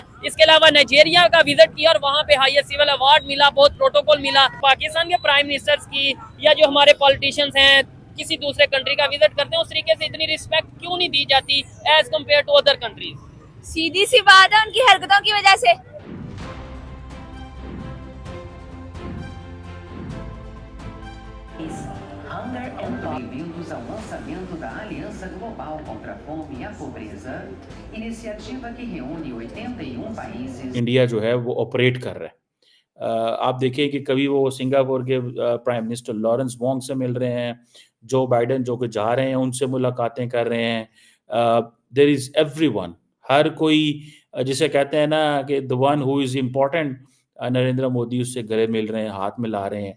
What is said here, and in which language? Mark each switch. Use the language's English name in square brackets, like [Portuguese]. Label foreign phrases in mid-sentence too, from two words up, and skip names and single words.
[Urdu] اس کے علاوہ نائجیریا کا وزٹ کیا اور وہاں پہ [English] highest civil award [Urdu] ملا، بہت پروٹوکول ملا. پاکستان کے [English] prime ministers [Urdu] کی یا جو ہمارے پولیٹیشنز ہیں کسی دوسرے کنٹری کا وزٹ کرتے ہیں، اس طریقے سے اتنی ریسپیکٹ کیوں نہیں دی جاتی [English] as compared to other countries. [Urdu] سیدھی سی بات ہے ان کی حرکتوں کی وجہ سے. [Portuguese] Bem-vindos ao lançamento da Aliança Global contra a Fome e a Pobreza, iniciativa que reúne 81 países। [Urdu] انڈیا جو ہے وہ آپریٹ کر رہا ہے۔ آپ دیکھیے کہ کبھی وہ سنگاپور کے [English] prime minister [Urdu] لارنس وونگ سے مل رہے ہیں، جو بائیڈن جو کہ جا رہے ہیں ان سے ملاقاتیں کر رہے ہیں. [English] there is everyone, [Urdu] ہر کوئی جسے کہتے ہیں نا کہ [English] the one who is important, [Urdu] نریندر مودی اس سے گلے مل رہے ہیں، ہاتھ ملا رہے ہیں.